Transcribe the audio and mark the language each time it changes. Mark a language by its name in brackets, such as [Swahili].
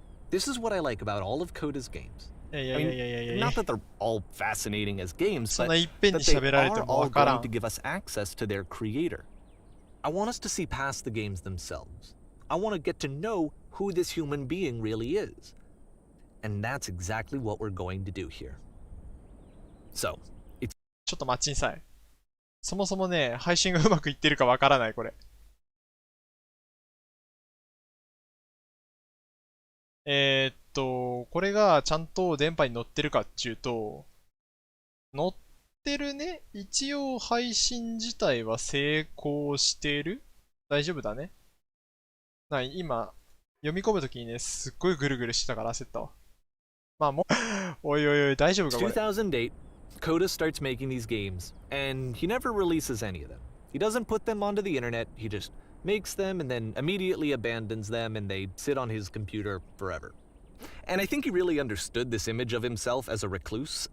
[English] This is what I like about all of Coda's games. Not that they're all fascinating as games, but that they are all going to give us access to their creator. I want us to see past the games themselves. I want to get to know who this human being really is. And that's exactly what we're going to do here. So, it's... [Japanese] ちょっと待ちんさい。そもそもね、配信がうまくいってるかわからない、これ。これがちゃんと電波に乗ってるかっていうと、乗ってるね。一応配信自体は成功してる？大丈夫だね。今、読み込むときにね、すっごいぐるぐるしてたから焦ったわ。まあもう、おいおいおい、大丈夫かこれ。 [English] 2008, Coda starts making these games, and he never releases any of them. He doesn't put them onto the internet, he just makes them and then immediately abandons them and they sit on his computer forever. And I think he really understood this image of himself as a recluse.